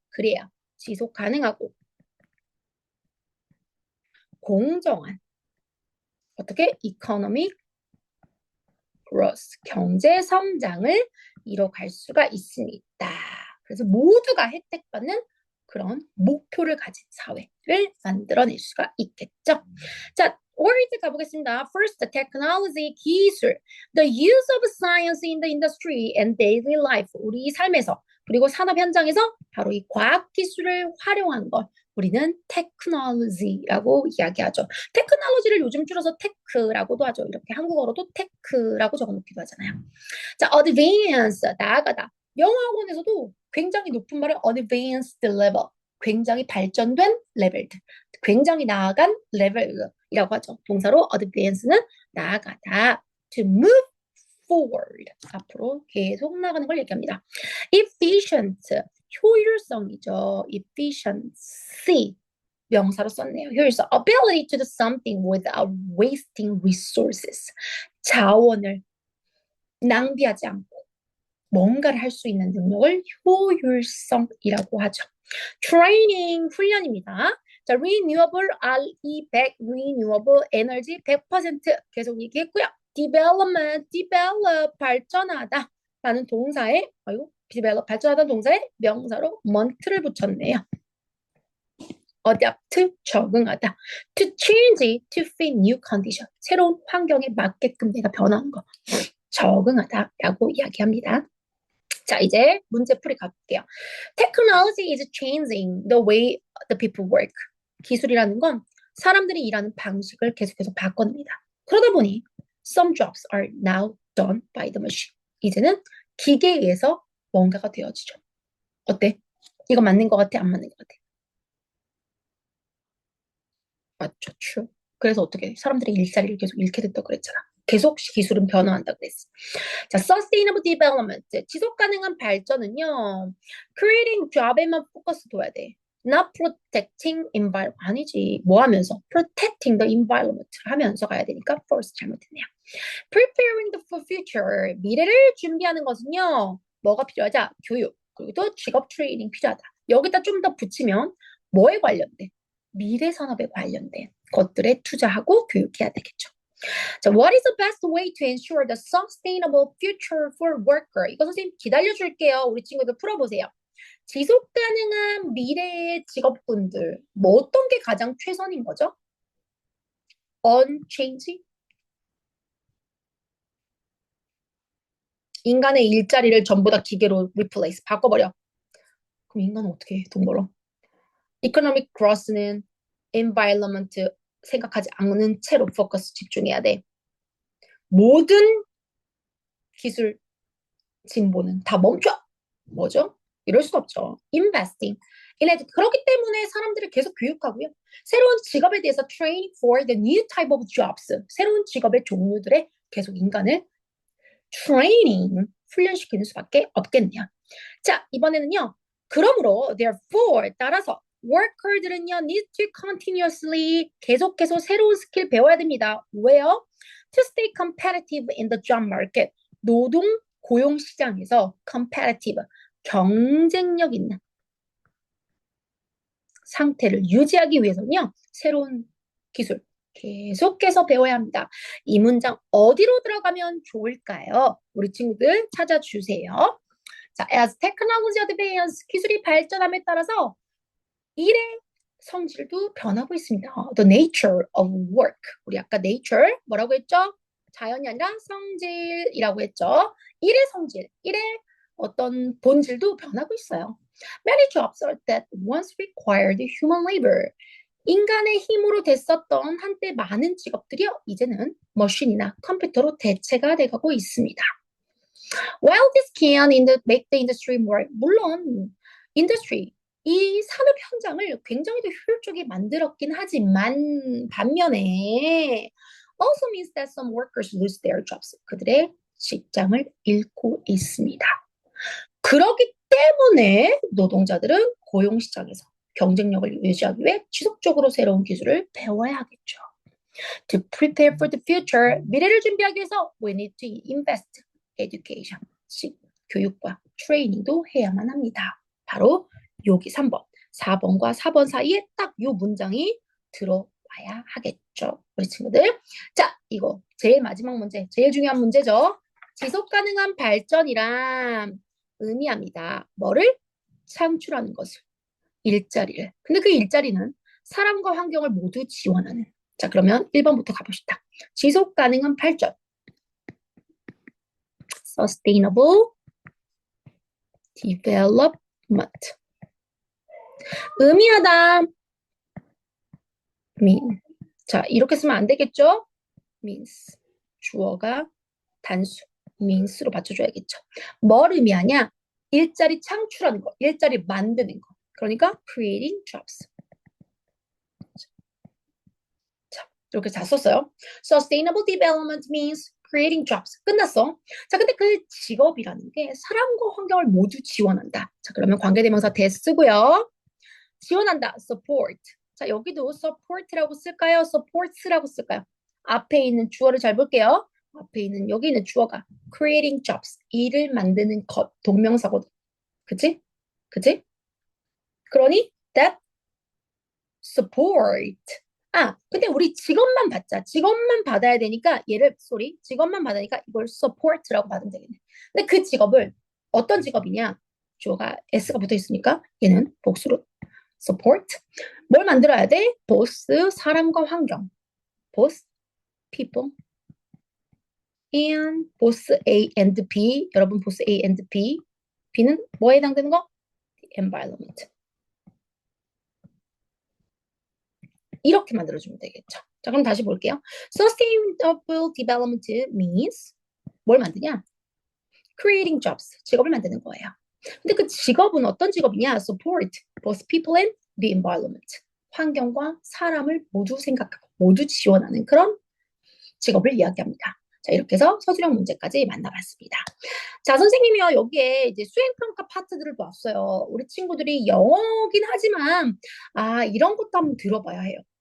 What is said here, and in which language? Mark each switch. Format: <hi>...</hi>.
<ko>그래야 지속 가능하고 공정한 어떻게 economic growth 경제 성장을 이뤄갈 수가 있습니다. 그래서 모두가 혜택받는 그런 목표를 가진 사회를 만들어낼 수가 있겠죠. 자, word 가보겠습니다.</ko> <en>First, technology, 기술. The use of science in the industry and daily life.</en> <ko>우리 삶에서 그리고 산업 현장에서 바로 이 과학 기술을 활용한 것. 우리는 테크놀로지라고 이야기하죠. 테크놀로지를 요즘 줄여서 테크라고도 하죠. 이렇게 한국어로도 테크라고 적어놓기도 하잖아요. 자, advance, 나아가다. 영어 학원에서도 굉장히 높은 말을 advanced level, 굉장히 발전된 레벨, 굉장히 나아간 레벨이라고 하죠. 동사로 advance는 나아가다.</ko> <en>To move forward,</en> <ko>앞으로 계속 나가는 걸 얘기합니다. efficient, 효율성이죠. efficiency, 명사로 썼네요. 효율성,</ko> <en>ability to do something without wasting resources,</en> <ko>자원을 낭비하지 않고 뭔가를 할 수 있는 능력을 효율성이라고 하죠. 트레이닝, 훈련입니다. 자, renewable, RE100, renewable energy 100% 계속 얘기했고요. development, develop, 발전하다 라는 동사에, develop, 발전하다는 동사에 명사로 mont를 붙였네요. adapt, 적응하다.</ko> <en>to change, to fit new condition,</en> <ko>새로운 환경에 맞게끔 내가 변하는 거. 적응하다라고 이야기합니다. 자, 이제 문제풀이 가볼게요.</ko> <en>Technology is changing the way the people work.</en> <ko>기술이라는 건 사람들이 일하는 방식을 계속해서 바꿔냅니다. 그러다 보니</ko> <en>some jobs are now done by the machine.</en> <ko>이제는 기계에 의해서 뭔가가 되어지죠. 어때? 이거 맞는 것 같아? 안 맞는 것 같아? 맞죠, true. 그래서 어떻게 사람들이 일자리를 계속 잃게 됐다고 그랬잖아. 계속 기술은 변화한다고 그랬어. 자, sustainable development, 지속 가능한 발전은요, creating job에만 포커스 둬야 돼.</ko> <en>not protecting environment,</en> <ko>아니지. 뭐 하면서?</ko> <en>protecting the environment</en> <ko>하면서 가야 되니까 first 잘못했네요.</ko> <en>preparing for future,</en> <ko>미래를 준비하는 것은요, 뭐가 필요하자? 교육, 그리고 또 직업 트레이닝 필요하다. 여기다 좀 더 붙이면 뭐에 관련돼? 미래 산업에 관련된 것들에 투자하고 교육해야 되겠죠.</ko> <en>자, what is the best way to ensure the sustainable future for worker?</en> <ko>이거 선생님 기다려줄게요. 우리 친구들 풀어보세요. 지속 가능한 미래의 직업군들, 뭐 어떤 게 가장 최선인 거죠?</ko> <en>unchange?</en> <ko>인간의 일자리를 전부 다 기계로 replace, 바꿔버려. 그럼 인간은 어떻게 해, 돈 벌어? economic growth는 environment 생각하지 않는 채로 포커스 집중해야 돼. 모든 기술 진보는 다 멈춰. 뭐죠? 이럴 수 없죠. investing. 그렇기 때문에 사람들을 계속 교육하고요. 새로운 직업에 대해서</ko> <en>train for the new type of jobs.</en> <ko>새로운 직업의 종류들에 계속 인간을 training, 훈련시키는 수밖에 없겠네요. 자, 이번에는요. 그러므로 therefore 따라서 worker들은요</ko> <en>need to continuously</en> <ko>계속해서 새로운 스킬 배워야 됩니다. 왜요?</ko> <en>To stay competitive in the job market.</en> <ko>노동 고용 시장에서 competitive 경쟁력 있는 상태를 유지하기 위해서는요. 새로운 기술 계속해서 배워야 합니다. 이 문장 어디로 들어가면 좋을까요? 우리 친구들 찾아주세요. 자,</ko> <en>as technology advance,</en> <ko>기술이 발전함에 따라서 일의 성질도 변하고 있습니다.</ko> <en>The nature of work.</en> <ko>우리 아까 nature 뭐라고 했죠? 자연이 아니라 성질이라고 했죠. 일의 성질, 일의 어떤 본질도 변하고 있어요.</ko> <en>Many jobs that once required human labor.</en> <ko>인간의 힘으로 됐었던 한때 많은 직업들이요. 이제는 머신이나 컴퓨터로 대체가 돼가고 있습니다.</ko> <en>While this can make the industry more, 물론 industry,</en> <ko>이 산업 현장을 굉장히 더 효율적이게 만들었긴 하지만 반면에</ko> <en>also means that some workers lose their jobs.</en> <ko>그들의 직장을 잃고 있습니다. 그렇기 때문에 노동자들은 고용시장에서 경쟁력을 유지하기 위해 지속적으로 새로운 기술을 배워야 하겠죠.</ko> <en>To prepare for the future,</en> <ko>미래를 준비하기 위해서</ko> <en>we need to invest. education.</en> <ko>교육과 트레이닝도 해야만 합니다. 바로 여기 3번. 4번과 4번 사이에 딱 요 문장이 들어와야 하겠죠. 우리 친구들. 자, 이거 제일 마지막 문제, 제일 중요한 문제죠. 지속 가능한 발전이란 의미합니다. 뭐를? 창출하는 것을. 일자리를. 근데 그 일자리는 사람과 환경을 모두 지원하는. 자, 그러면 1번부터 가봅시다. 지속 가능한 발전.</ko> <en>Sustainable development.</en> <ko>의미하다. mean. 자, 이렇게 쓰면 안 되겠죠? means. 주어가 단수. means로 받쳐줘야겠죠. 뭘 의미하냐? 일자리 창출하는 거, 일자리 만드는 거. 그러니까 creating jobs. 자, 이렇게 다 썼어요.</ko> <en>Sustainable development means creating jobs.</en> <ko>끝났어. 자, 근데 그 직업이라는 게 사람과 환경을 모두 지원한다. 자, 그러면 관계대명사 대 쓰고요. 지원한다. support. 자, 여기도 support라고 쓸까요? supports라고 쓸까요? 앞에 있는 주어를 잘 볼게요. 앞에 있는 여기 있는 주어가 creating jobs. 일을 만드는 것. 동명사거든. 그치? 그치? 그러니</ko> <en>that support.</en> <ko>아, 근데 우리 직업만 받자. 직업만 받아야 되니까 직업만 받으니까 이걸 support라고 받으면 되겠네. 근데 그 직업을 어떤 직업이냐? 주어가 s가 붙어 있으니까 얘는 복수로 support. 뭘 만들어야 돼? both 사람과 환경.</ko> <en>both people and both A and B. 여러분 both A and B.</en> <ko>B는 뭐에 해당되는 거? environment. 이렇게 만들어주면 되겠죠. 자, 그럼 다시 볼게요.</ko> <en>Sustainable development means</en> <ko>뭘 만드냐?</ko> <en>Creating jobs.</en> <ko>직업을 만드는 거예요. 근데 그 직업은 어떤 직업이냐?</ko> <en>Support both people and the environment.</en> <ko>환경과 사람을 모두 생각하고 모두 지원하는 그런 직업을 이야기합니다. 자, 이렇게 해서 서술형 문제까지 만나봤습니다. 자, 선생님이요. 여기에 이제 수행평가 파트들을 놨어요. 우리 친구들이 영어긴 하지만, 이런 것도 한번 들어봐야 해요.</ko>